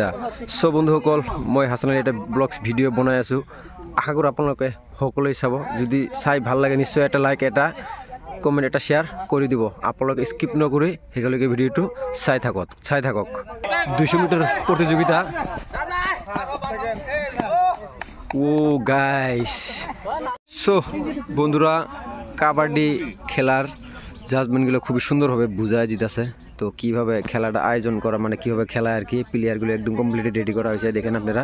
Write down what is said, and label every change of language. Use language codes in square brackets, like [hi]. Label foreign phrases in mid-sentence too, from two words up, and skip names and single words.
[as] সব বন্ধুসকল মই হাছান আলী এটা [en] vlogs video' [as] বনাই আছোঁ, আশা কৰোঁ আপোনালোকে সকলোৱে চাব। যদি চাই ভাল লাগে নিশ্চয় এটা লাইক, এটা কমেণ্ট, এটা শ্বেয়াৰ কৰি দিব। আপোনালোকে স্কিপ নকৰি শেষলৈকে ভিডিঅ'টো চাই থাকক। 200 মিটাৰ প্ৰতিযোগিতা। [en] oh guys, [bn] সো বন্ধুরা কাবাডি খেলার জাজমেন্টগুলো খুবই সুন্দরভাবে বুঝাই দিতেছে। তো কিভাবে খেলাটা আয়োজন করা, মানে কিভাবে খেলা আর কি, প্লেয়ারগুলো একদম [en] completely ready [bn] করা হয়েছে দেখেন আপনারা।